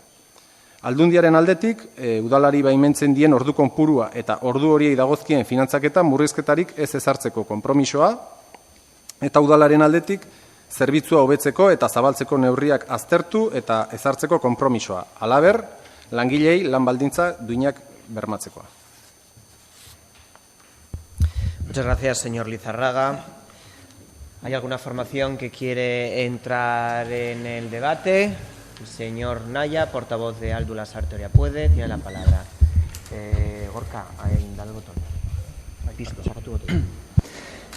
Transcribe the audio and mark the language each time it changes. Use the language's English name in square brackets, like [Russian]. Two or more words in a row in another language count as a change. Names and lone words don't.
[Basque] Aldundiaren aldetik, udalari baimentzen dien ordu konpurua eta ordu horiei dagozkien finantzaketa murrizketarik ez ezartzeko konpromisoa, eta udalaren aldetik, zerbitzua hobetzeko eta zabaltzeko neurriak aztertu eta ezartzeko konpromisoa. Halaber, langilei lan baldintza duinak bermatzekoa. [Spanish] Muchas gracias, señor Lizarraga. ¿Hay alguna formación que quiere entrar en el debate? El señor Naya, portavoz de Aldu Lasarte Oria Puede, tiene la palabra. Gorka, dale el botón. Listo, saca tu botón.